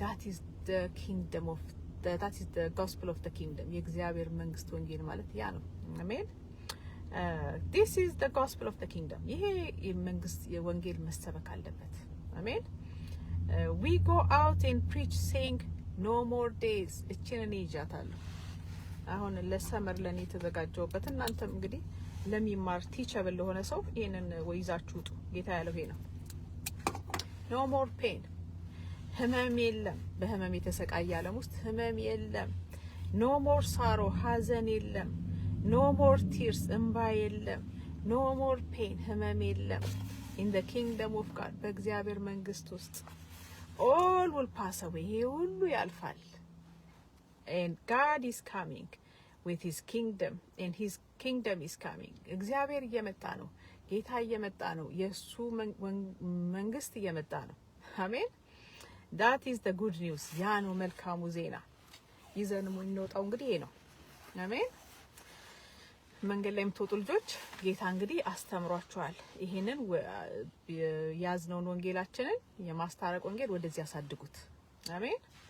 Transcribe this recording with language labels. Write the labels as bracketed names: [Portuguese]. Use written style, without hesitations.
[English] that is the kingdom of that is the gospel of the kingdom. [Amharic] የእግዚአብሔር መንግስት ወንጌል ማለት ያ ነው። አሜን። [English] this is the gospel of the kingdom. [Amharic] ይሄ የመንግስት የወንጌል መሰበክ አለበት። አሜን። [English] we go out and preach saying no more days. [Amharic] እቺን እኔ ይዣታለሁ አሁን ለሰመር ለኔ ተዘጋጀውበት። እናንተም እንግዲህ ለሚማር ቲቸብል ለሆነ ሰው ይሄንን ወይዛችሁ ውጡ። ጌታ ያለው ይሄ ነው። [English] no more pain. [Amharic] ህመም የለም። በህመም የተሰቃየ ዓለም ውስጥ ህመም የለም። [English] no more sorrow. [Amharic] ሐዘን የለም። [English] no more tears. [Amharic] እንባ የለም። [English] no more pain. [Amharic] ህመም የለም። [English] in the kingdom of God. [Amharic] በእግዚአብሔር መንግስት ውስጥ [English] all will pass away. [Amharic] ይሄ ሁሉ ያልፋል። [English] and God is coming with his kingdom, and his kingdom is coming. [Amharic] እግዚአብሔር እየመጣ ነው። ጌታ እየመጣ ነው። የሱ መንግስት እየመጣ ነው። አሜን። [English] that is the good news. [Amharic] ያ ነው መልካሙ ዜና። ይዘን የምንወጣው እንግዲህ ይሄ ነው። አሜን። መንገድ ላይ የምትወጡ ልጆች ጌታ እንግዲህ አስተምሯቸዋል። ይሄንን ያዝነውን ወንጌላችንን የማስታረቅ ወንጌል ወደዚህ ያሳድጉት። አሜን።